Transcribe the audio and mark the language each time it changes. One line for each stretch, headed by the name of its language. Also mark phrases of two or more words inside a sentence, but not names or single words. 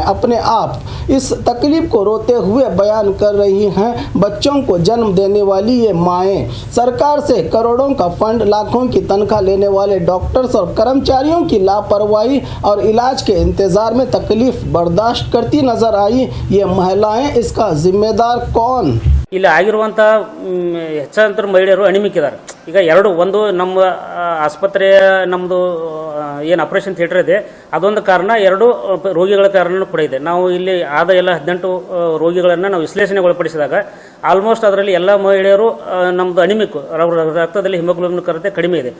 Hindi: अपने आप इस तकलीफ को रोते हुए बयान कर रही हैं बच्चों को जन्म देने वाली ये माएँ। सरकार से करोड़ों का फंड, लाखों की तनख्वाह लेने वाले डॉक्टर्स और कर्मचारियों की लापरवाही और इलाज के इंतज़ार में तकलीफ बर्दाश्त करती नजर आई ये महिलाएं। इसका जिम्मेदार कौन?
Kannada: ಇಲ್ಲಿ ಆಗಿರುವಂಥ ಹೆಚ್ಚಂತರ ಮಹಿಳೆಯರು ಅಣಿಮಿಕ್ಕಿದ್ದಾರೆ. ಈಗ ಒಂದು ನಮ್ಮ ಆಸ್ಪತ್ರೆಯ ನಮ್ಮದು ಏನು
English: operation theatre
Kannada: ಇದೆ ಅದೊಂದು ಕಾರಣ, ಎರಡು ರೋಗಿಗಳ ಕಾರಣನೂ ಕೂಡ ಇದೆ. ನಾವು ಇಲ್ಲಿ ಆದ ಎಲ್ಲ 18 ರೋಗಿಗಳನ್ನು ನಾವು ವಿಶ್ಲೇಷಣೆಗೊಳಪಡಿಸಿದಾಗ ಆಲ್ಮೋಸ್ಟ್ ಅದರಲ್ಲಿ ಎಲ್ಲ ಮಹಿಳೆಯರು ನಮ್ಮದು ಅಣಿಮಿಕ್ಕು, ರಕ್ತದಲ್ಲಿ ಹಿಮೋಗ್ಲೋಬಿನ್ ಕೊರತೆ ಕಡಿಮೆ ಇದೆ.